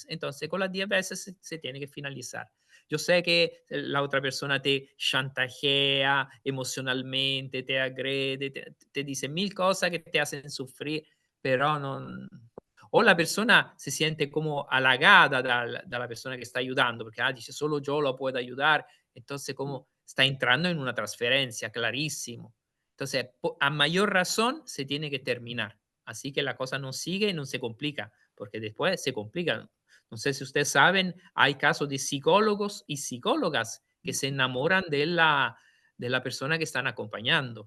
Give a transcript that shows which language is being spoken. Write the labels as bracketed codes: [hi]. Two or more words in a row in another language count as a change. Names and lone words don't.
[es] Entonces, con las 10 veces se tiene que finalizar. Yo sé que la otra persona te chantajea emocionalmente, te agrede, te dice mil cosas que te hacen sufrir, pero no. O la persona se siente como halagada [it] dalla persona che sta aiutando, perché dice [es] solo yo lo puedo ayudar, entonces como está entrando en una transferencia, clarísimo. Entonces, a mayor razón se tiene que terminar. Así que la cosa no sigue y no se complica, porque después se complica. No sé si ustedes saben, hay casos de psicólogos y psicólogas que se enamoran de la persona que están acompañando.